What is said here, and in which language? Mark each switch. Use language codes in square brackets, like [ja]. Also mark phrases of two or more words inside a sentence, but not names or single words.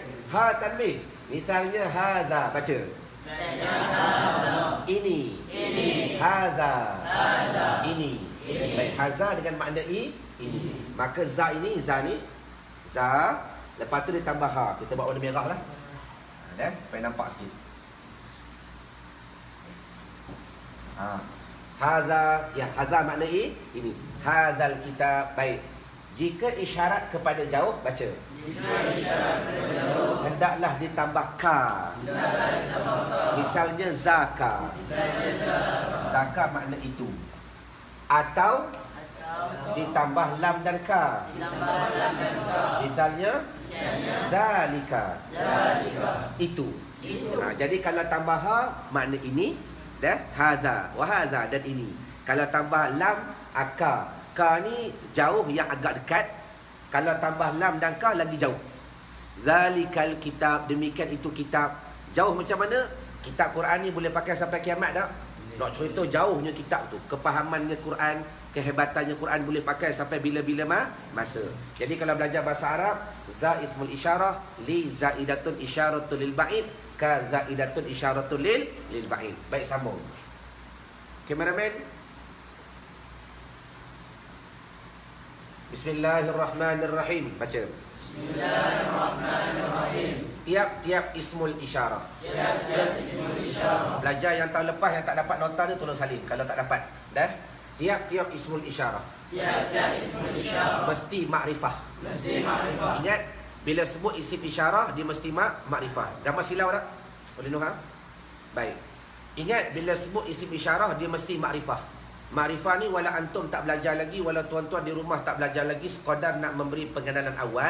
[ar] ها تنبيه. [ms] Misalnya hadza, baca. Ini. Hadza. Ini. Baik, haza dengan makna ini. Maka za ni, lepas tu ditambah ha. Kita buat warna merah lah. Dan supaya nampak sikit. Haza, ya, haza makna ini. [ar] هذا الكتاب. Baik. [ms] Jika isyarat kepada jauh, baca. Jika isyarat kepada jauh, hendaklah ditambah ka. Misalnya zaka. Zaka makna itu. Atau ditambah lam dan ka. Misalnya zalika. Itu. Jadi kalau tambah ha, makna ini. Dah, [ar] هذا وهذا, [ms] dan ini. Kalau tambah lam, ka. Ka ni jauh yang agak dekat. Kalau tambah lam dan ka lagi jauh. [ar] ذلك الكتاب, [ms] demikian itu kitab. Jauh macam mana? Kitab Quran ni boleh pakai sampai kiamat tak? Nak cerita jauhnya kitab tu. Kepahamannya Quran, kehebatannya Quran boleh pakai sampai bila-bila masa. Jadi kalau belajar bahasa Arab, [ar] ذا اسم الإشارة ل زائدة إشارة للبعيد ك زائدة إشارة للبعيد. [ms] Baik, sambung. Kameraman. Bismillahirrahmanirrahim. Baca. Bismillahirrahmanirrahim. Tiap-tiap [ar] اسم الإشارة. [ms] Tiap-tiap [ar] اسم الإشارة. [ms] Belajar yang tahun lepas yang tak dapat nota ni tolong salin kalau tak dapat. Dah? Tiap-tiap [ar] اسم الإشارة. [ms] Tiap-tiap [ar] اسم الإشارة [ms] mesti makrifah. Mesti makrifah. Ingat, bila sebut isim isyarah dia mesti makrifah. Gambar silau tak? Boleh Nuha? Baik. Ingat, bila sebut isim isyarah dia mesti makrifah. Makrifah ni [ar] ولا أنتم [ms] tak belajar lagi, wala tuan-tuan di rumah tak belajar lagi, sekadar nak memberi pengenalan awal.